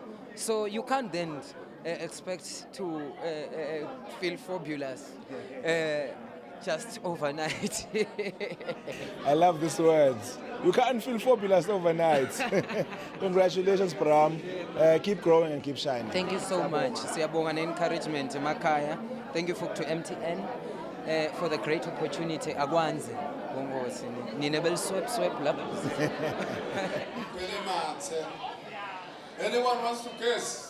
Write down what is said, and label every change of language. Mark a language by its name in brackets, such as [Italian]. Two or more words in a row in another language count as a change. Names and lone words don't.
[English] So you can't then expect to feel fabulous just overnight. I love these words. You can't feel fabulous overnight. Congratulations, Bram. Keep growing and keep shining. Thank you so much. [Swati] Siyabonga ne-encouragement [English] Makaya. Thank you to MTN for the great opportunity. Akwanzi. Bongosi. Nine bel swap lapha. Anyone wants to guess?